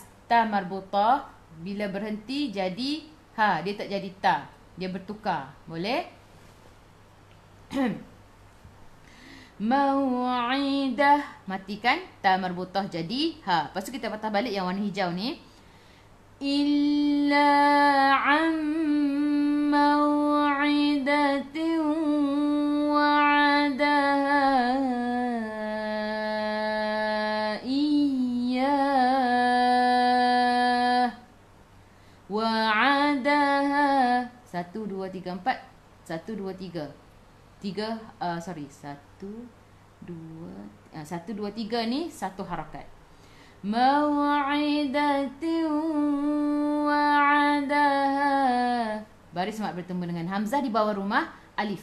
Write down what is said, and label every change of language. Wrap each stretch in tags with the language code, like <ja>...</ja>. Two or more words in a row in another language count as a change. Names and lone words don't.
<ms>Ta marbutah bila berhenti jadi ha. Dia tak jadi ta. Dia bertukar. Boleh? Mau'idah. Matikan. Ta marbutah jadi ha. Lepas tu kita patah balik yang warna hijau ni.</ms> <ar>إلا عن موعدة وعدها إياه.</ar> <ms>Wa'adaha. 1, 2, 3, 4. 1, 2, 3. 3, sorry. 1, 2, 3 ni satu harakat.</ms> <ar>موعدة وعدها.</ar> <ms>Baris mat bertemu dengan hamzah di bawah rumah alif.</ms>